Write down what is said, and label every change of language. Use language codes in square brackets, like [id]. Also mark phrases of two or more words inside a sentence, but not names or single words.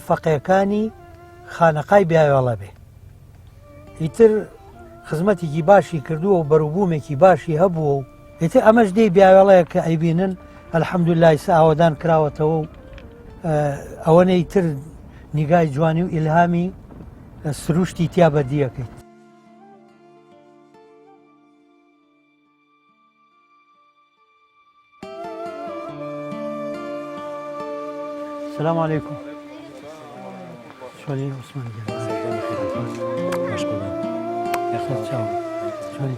[ckb] فەقێکانی خانەقای بیاوێڵە بێ ئیتر خزمەتێکی باشی کردووە و بەروبوومێکی باشی هەبووە و ئیتر ئەمەش دەی بیاوێڵەیە کە ئەیبینن ئەلحەمدولای ئاوادان کراوەتەوە و ئەوەنەی تر نیگای جوانی و ئیلهامی سروشتی تیا بەردیەکەیت [ar] السلام عليكم. شلونك عثمان؟ مشغول يا اخي تشاو. شلونك؟